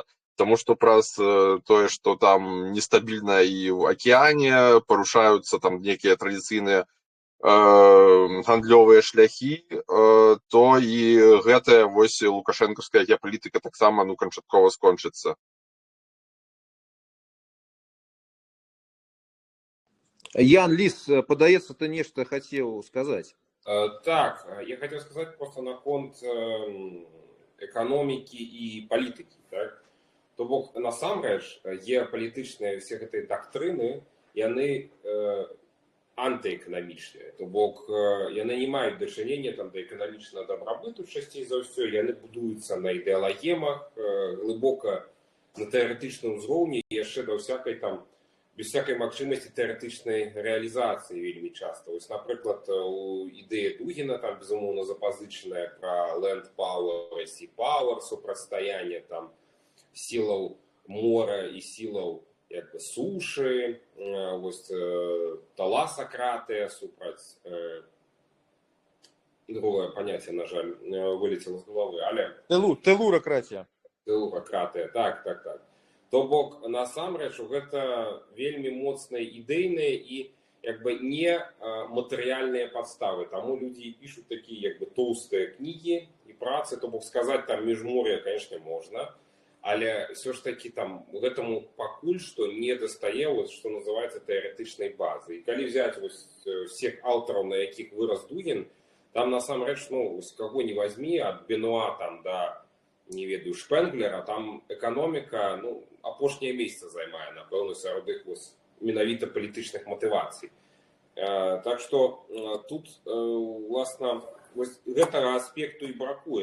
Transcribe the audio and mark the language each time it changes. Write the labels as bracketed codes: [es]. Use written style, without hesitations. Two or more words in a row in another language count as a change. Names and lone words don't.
[be] Таму што праз тое, што там нестабільна і ў акеане, парушаюцца там некія традыцыйныя гандлёвыя шляхі, то і гэтая вось лукашэнкаўская геапалітыка таксама, ну, канчаткова скончыцца. Ян, Лис, падаецца, ты нешта хацеў сказаць. [ru] Так, я хотел сказать просто наконт экономики и политики. Так? [be] То бок, насамрэч, геапалітычныя все гэтыя дактрыны, яны антыэканамічныя. То бок, яны не маюць дачынення там да эканамічнага дабрабыту часцей за ўсё, яны будуюцца на ідэалагемах, глыбока на тэарэтычным узроўні, і яшчэ да ўсякай там [ru] без всякай [be] магчымасці тэарэтычнай рэалізацыі вельмі часта. Вось, напрыклад, у ідэі Дугіна там безумоўна запазычаная пра [en] land power [be] і [en] sea power, [be] супрацьстаянне там сілаў мора і сілаў як бы сушы, вось таласакратыя супраць, другое паняцце, на жаль, вылецела з головы, але Телуракратія. Телуракратія, так. То бок, насамрэч, гэта вельмі моцныя ідэйныя і як бы не матэрыяльныя падставы. Таму людзі пішуць такія як бы тоўстыя кнігі і працы, то бок сказаць там міжмор'я, конечно, можна, але [ru] все ж таки [be] там гэтаму пакуль што не дастае, што называецца тэарэтычнай базы. І калі [ru] взять всех [be] аўтараў, на якіх вырас Дугін, там насамрэч, ну, каго [ru] не возьми, [be] ад Бенуа там да, не ведаю, Шпенглера, там эканоміка, ну, апошняе месца займае, напэўна, сярод іх менавіта палітычных матывацый. Так што тут, власна, гэтага аспекту і бракуе.